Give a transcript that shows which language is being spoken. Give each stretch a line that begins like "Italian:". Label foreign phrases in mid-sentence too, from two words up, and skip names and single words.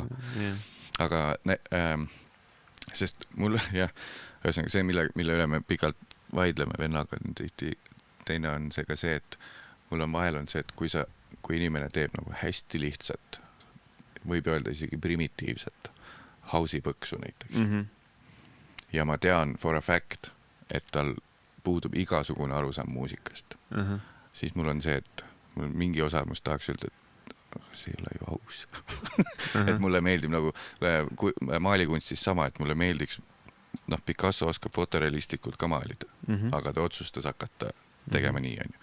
Estonian: Aga sest mul jah, ühesõnaga see, mille üle me pikalt vaidleme vennaga, teine on see ka see, et mul on vahel on see, et kui inimene teeb nagu hästi lihtsat, võib öelda isegi primitiivset house'i põksu näiteks. Ja ma tean
English: for a fact,
Estonian: et tal puudub igasugune arusaam muusikast. Siis mul on see, et mul mingi osa must tahaks öelda, et aga see ei ole ju aus. Et mulle meeldib nagu maalikunstis sama, et mulle meeldiks, Picasso oskab fotorealistlikult ka maalida, aga ta otsustas hakata tegema nii, on ju.